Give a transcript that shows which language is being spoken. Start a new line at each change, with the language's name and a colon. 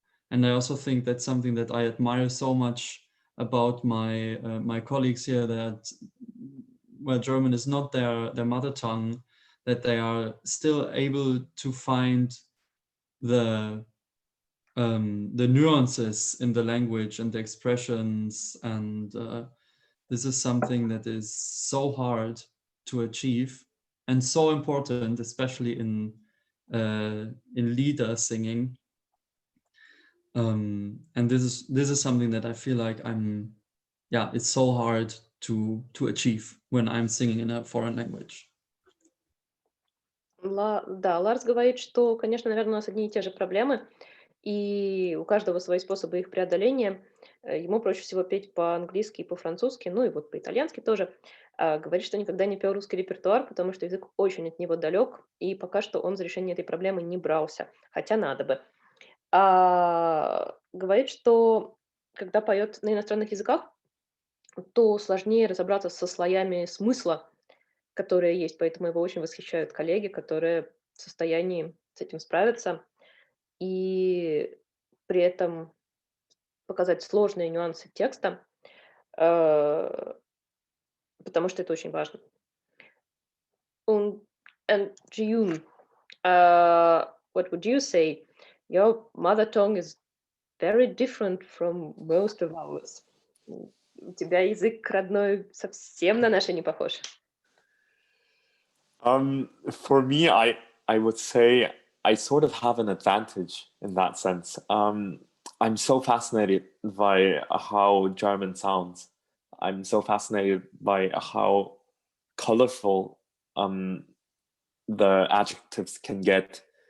English: And I also think that's something that I admire so much about my my colleagues here, that where German is not their mother tongue, that they are still able to find the nuances in the language and the expressions, and this is something that is so hard to achieve and so important, especially in lieder singing. And this is something that I feel like it's so hard to achieve when I'm singing in a foreign language.
Russian: Да, Ларс говорит, что, конечно, наверное, у нас одни и те же проблемы. и у каждого свои способы их преодоления. Ему проще всего петь по-английски и по-французски, ну и вот по-итальянски тоже. Говорит, что никогда не пел русский репертуар, потому что язык очень от него далек, и пока что он за решение этой проблемы не брался, хотя надо бы. Говорит, что когда поет на иностранных языках, то сложнее разобраться со слоями смысла, которые есть, поэтому его очень восхищают коллеги, которые в состоянии с этим справиться и при этом показать сложные нюансы текста, э, потому что это очень важно.
English: And Jeeyoung, what would you say? Your mother tongue is very different from most of ours.
Russian: У тебя язык родной совсем на наши не похож.
English: For me, I would say I sort of have an advantage in that sense. I'm so fascinated by how German sounds. I'm so fascinated by how colorful the adjectives can get.